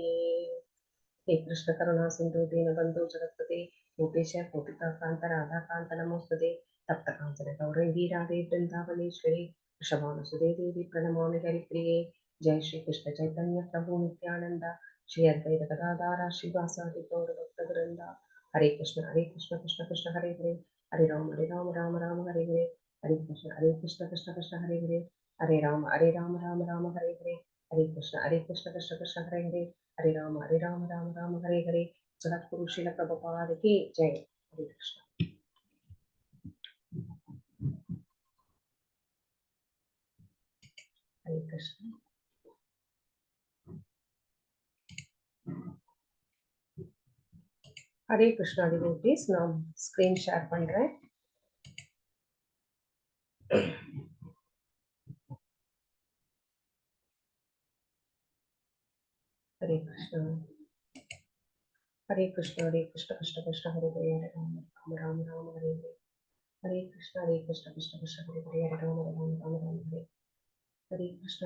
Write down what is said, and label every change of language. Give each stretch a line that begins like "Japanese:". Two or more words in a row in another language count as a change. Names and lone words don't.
Sanskrit: हे कृष्ण करुणा सिंधु दीनबंधु जगत्पते गोपेश गोपिका कांत राधा कांत नमोस्तुते तप्त कांचन गौरंगी राधे वृंदावनेश्वरी वृषभानुसुते देवी प्रणमामि हरिप्रिये। जय श्री कृष्ण चैतन्य प्रभु नित्यानंद श्री अद्वैत गदाधर श्रीवासादि गौर भक्तवृंद। हरे कृष्ण कृष्ण कृष्ण हरे हरे, हरे राम राम राम हरे हरे, हरे कृष्ण कृष्ण कृष्ण हरे हरे, हरे राम राम राम हरे हरे, हरे कृष्ण कृष्ण कृष्ण हरे हरे, हरे राम राम हरे हरे।
Hindi: जगद्गुरु श्रील प्रभुपाद की जय। हरे कृष्ण। हरे कृष्ण। हरे कृष्णा डिवोटीज,
Tamil: நான்
English: screen share
Tamil: பண்றேன்.
Sanskrit: हरे कृष्ण कृष्ण कृष्ण हरे हरे, हरे राम राम हरे हरे, हरे कृष्ण कृष्ण कृष्ण हरे हरे, हरे राम हरे हरे कृष्ण